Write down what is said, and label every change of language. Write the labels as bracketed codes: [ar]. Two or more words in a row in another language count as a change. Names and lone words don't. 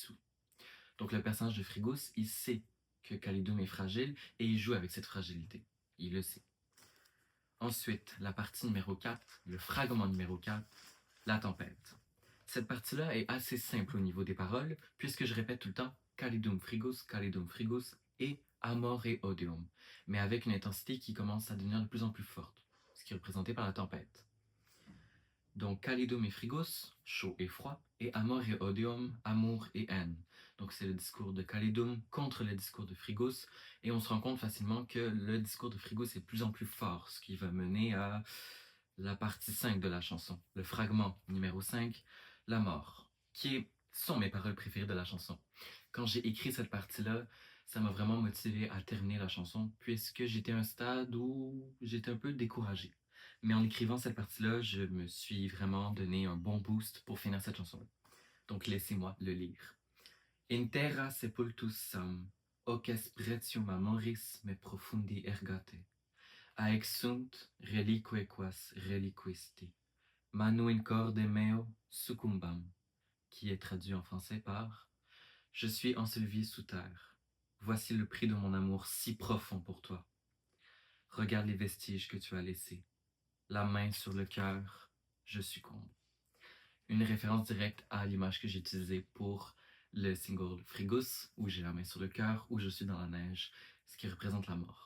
[fr] » Donc le personnage de Frigos, il sait que Khalidoum est fragile et il joue avec cette fragilité. Il le sait. Ensuite, la partie numéro 4, le fragment numéro 4, la tempête. Cette partie-là est assez simple au niveau des paroles, puisque je répète tout le temps Calidum frigos et [la] Amore odium, [fr] mais avec une intensité qui commence à devenir de plus en plus forte, ce qui est représenté par la tempête. Donc Calidum et frigos, chaud et froid, [la] et Amore odium, [fr] amour et haine. Donc c'est le discours de Calidum contre le discours de Frigos, et on se rend compte facilement que le discours de Frigos est de plus en plus fort, ce qui va mener à la partie 5 de la chanson, le fragment numéro 5, la mort. sont mes paroles préférées de la chanson. Quand j'ai écrit cette partie-là, ça m'a vraiment motivé à terminer la chanson, puisque j'étais à un stade où j'étais un peu découragé. Mais en écrivant cette partie-là, je me suis vraiment donné un bon boost pour finir cette chanson-là. Donc laissez-moi le lire. [la] In terra sepultus sam, hoc est pretium amoris me profundi ergate. Aex sunt relique quas reliquisti. Manu in corde meo succumbam, [fr] qui est traduit en français par Je suis enseveli sous terre. Voici le prix de mon amour si profond pour toi. Regarde les vestiges que tu as laissés. La main sur le cœur, je succombe. Une référence directe à l'image que j'ai utilisée pour le single Frigus, où j'ai la main sur le cœur, où je suis dans la neige, ce qui représente la mort.